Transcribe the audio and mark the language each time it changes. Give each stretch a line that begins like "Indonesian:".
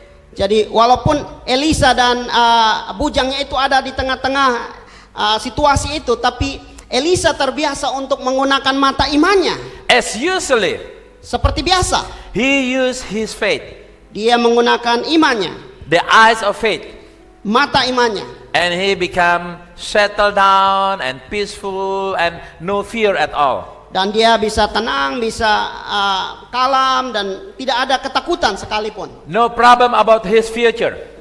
Indonesian: Jadi walaupun Elisa dan bujangnya itu ada di tengah-tengah situasi itu, tapi Elisa terbiasa untuk menggunakan mata imannya.
English: As usually,
Indonesian: Seperti biasa,
English: he used his faith,
Indonesian: dia menggunakan imannya,
English: the eyes of faith.
Indonesian: mata imannya.
English: And he become settled down and peaceful and no fear at all.
Indonesian: Dan dia bisa tenang, bisa kalem dan tidak ada ketakutan sekalipun.
English: No problem about his future.